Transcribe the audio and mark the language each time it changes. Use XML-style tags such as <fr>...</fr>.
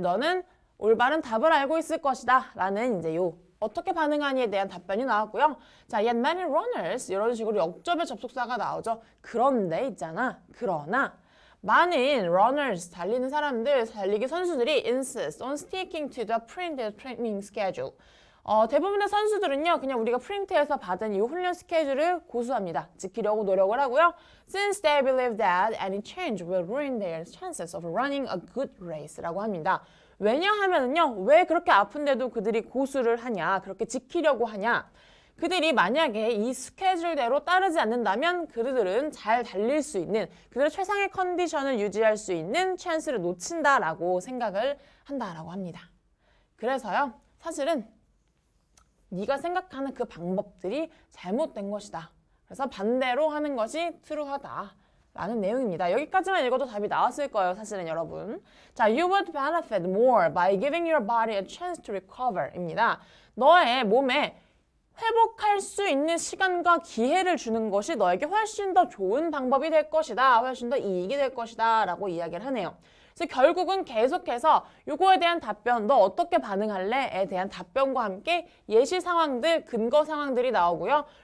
<ko>너는 올바른 답을 알고 있을 것이다. 라는 이제 어떻게 반응하니에 대한 답변이 나왔고요. 자,</ko> <en>yet many runners</en> <ko>이런 식으로 역접의 접속사가 나오죠. 그런데 있잖아. 그러나 많은</ko> <en>runners</en> <ko>달리는 사람들, 달리기 선수들이</ko> <en>insist on sticking to the printed training schedule.</en> <ko>대부분의 선수들은요, 그냥 우리가 프린트에서 받은 이 훈련 스케줄을 고수합니다. 지키려고 노력을 하고요.</ko> <en>Since they believe that any change will ruin their chances of running a good race</en> <ko>라고 합니다. 왜냐하면요, 왜 그렇게 아픈데도 그들이 고수를 하냐, 그렇게 지키려고 하냐. 그들이 만약에 이 스케줄대로 따르지 않는다면 그들은 잘 달릴 수 있는, 그들의 최상의 컨디션을 유지할 수 있는 찬스를 놓친다라고 생각을 한다라고 합니다. 그래서요, 사실은 네가 생각하는 그 방법들이 잘못된 것이다. 그래서 반대로 하는 것이 트루하다. 라는 내용입니다. 여기까지만 읽어도 답이 나왔을 거예요, 사실은 여러분. 자,</ko> <en>you would benefit more by giving your body a chance to recover</en> <ko>입니다. 너의 몸에 회복할 수 있는 시간과 기회를 주는 것이 너에게 훨씬 더 좋은 방법이 될 것이다. 훨씬 더 이익이 될 것이다. 라고 이야기를 하네요. 그래서 결국은 계속해서 요거에 대한 답변, 너 어떻게 반응할래?에 대한 답변과 함께 예시 상황들, 근거 상황들이 나오고요.</ko>